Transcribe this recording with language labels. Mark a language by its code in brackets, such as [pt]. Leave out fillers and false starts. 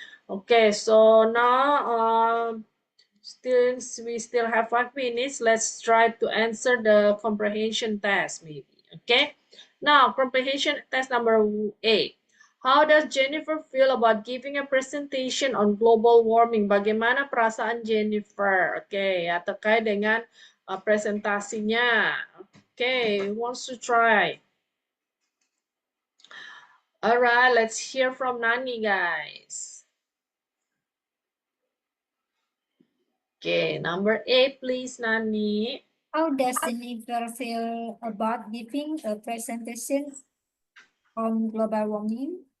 [en] Okay, so now we still have 5 minutes. Let's try to answer the comprehension test maybe, okay? Now, comprehension test number 8. How does Jennifer feel about giving a presentation on global warming? [id] Bagaimana perasaan Jennifer? Okay, ya terkait dengan presentasinya. [en] Okay, who wants to try? All right, let's hear from Nani, guys. Okay, number 8, please, Nani. How does Jennifer feel about giving a presentation on global warming?